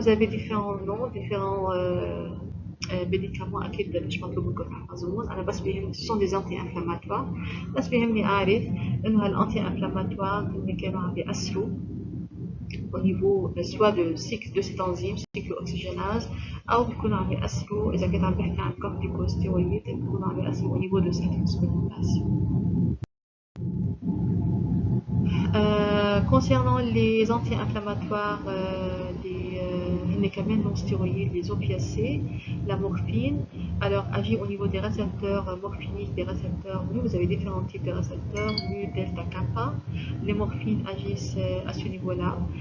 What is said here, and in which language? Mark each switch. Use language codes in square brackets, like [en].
[fr] Vous avez différents noms, différents médicaments [ar] أكيد مش مطلوب منكم تحفظوهم. أنا بس بيهمني [fr] ce sont des anti-inflammatoires, [ar] بس بيهمني أعرف إنه هالأنتي-inflammatoires اللي كانوا عم بيأثروا [fr] au niveau soit de cycle de cette enzyme cyclooxygénase [ar] أو بيكونوا عم يأثروا إذا كنت عم بحكي عن corticosteroïdes بيكونوا عم يأثروا [fr] au niveau de cette phospholipase. Concernant les anti-inflammatoires, les médicaments non stéroïdes, les opiacés, la morphine, alors agit au niveau des récepteurs morphiniques, des récepteurs mu. Vous avez différents types de récepteurs, mu, delta, kappa. Les morphines agissent à ce niveau-là.